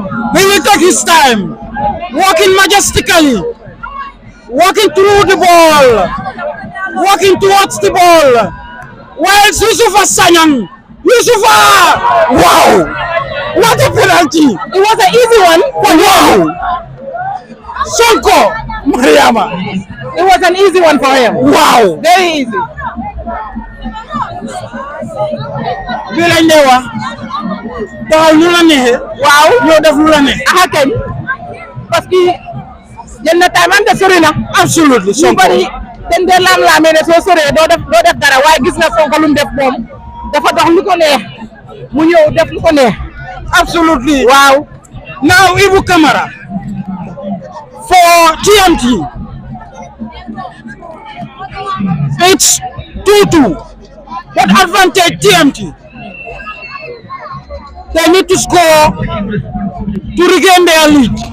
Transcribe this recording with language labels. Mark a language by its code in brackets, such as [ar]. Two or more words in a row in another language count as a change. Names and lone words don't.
[en] He will take his time, walking majestically, walking through the ball, walking towards the ball. While Yusufa Sanyang, Yusufa, wow, what a penalty! It was an easy one for him. Wow, Sonko, Mariama, It was an easy one for him. wow. Very easy. [wo] Bii lañ lay wax taxaw lu la neexee. Waaw ñoo def lu la neex. ah kañ [fr] parce que [wo] jël na time ante sori na. [en] Absolutely, [wo] ñu Sonko. bari dañ dee laam-laamee ne soo soree doo def dara waaye gis na Sonko lu mu def moom dafa dox lu ko neex mu ñëw def lu ko neex. [en] Absolutely. [wo] Waaw. [en] Now Ibu Kamara for TMT. It's 2-2. What advantage TMT? They need to score to regain their lead.